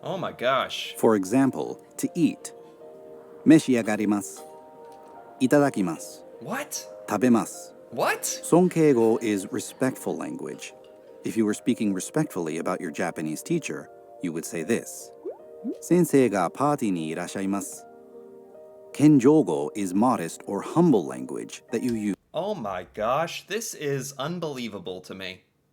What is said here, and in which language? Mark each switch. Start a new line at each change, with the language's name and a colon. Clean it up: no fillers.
English: Oh my gosh. For example, to eat.
Japanese: 召し上がります。いただきます。
English: What?
Japanese: 食べます。
English: What? Sonkeigo is respectful language. If you were speaking respectfully about your Japanese teacher, you would say this.
Japanese: 先生がパーティーにいらっしゃいます。
English: Kenjougo is modest or humble language that you use. Oh my gosh, this is unbelievable to me.